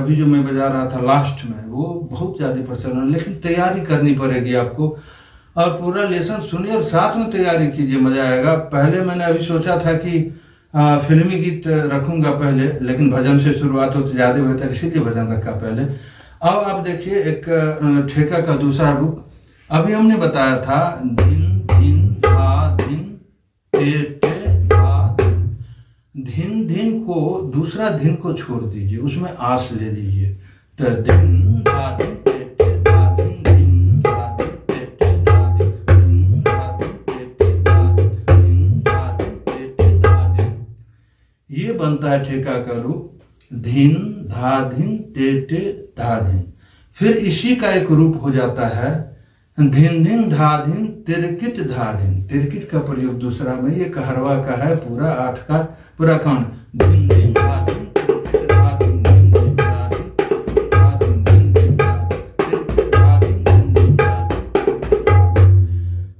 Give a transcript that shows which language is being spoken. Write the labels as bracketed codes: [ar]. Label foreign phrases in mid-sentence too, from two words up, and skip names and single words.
[hi] अभी जो मैं बजा रहा था लास्ट में वो बहुत ज़्यादा प्रचलन है, लेकिन तैयारी करनी पड़ेगी आपको और पूरा लेसन सुनिए और साथ में तैयारी कीजिए, मजा आएगा। पहले मैंने अभी सोचा था कि फिल्मी गीत रखूंगा पहले, लेकिन भजन से शुरुआत हो तो ज़्यादा बेहतर, इसीलिए भजन रखा पहले। अब आप देखिए एक ठेका का दूसरा रूप। अभी हमने बताया था धिन धिन धा धिन ते ते धा धिन। धिन धिन को दूसरा धिन को छोड़ दीजिए, उसमें आस ले लीजिए। तो धिन धा धिन ते ते धा धिन, धिन धा धिन ते ते धा धिन, धिन धा धिन ते ते धा धिन, धिन धा धिन ते ते धा धिन। ये बनता है ठेका का रूप, धिन धा धिन ते ते धा धिन। फिर इसी का एक रूप हो जाता है धिन धिन धा धिन तिरकिट धा धिन। तिरकिट का प्रयोग दूसरा में, ये कहरवा का है, पूरा 8 का पूरा काउंट। धिन धिन धा धिन तिरकिट धा धिन, धिन धिन धा धिन तिरकिट धा धिन, धिन धिन धा धिन तिरकिट धा धिन, धिन धिन धा धिन।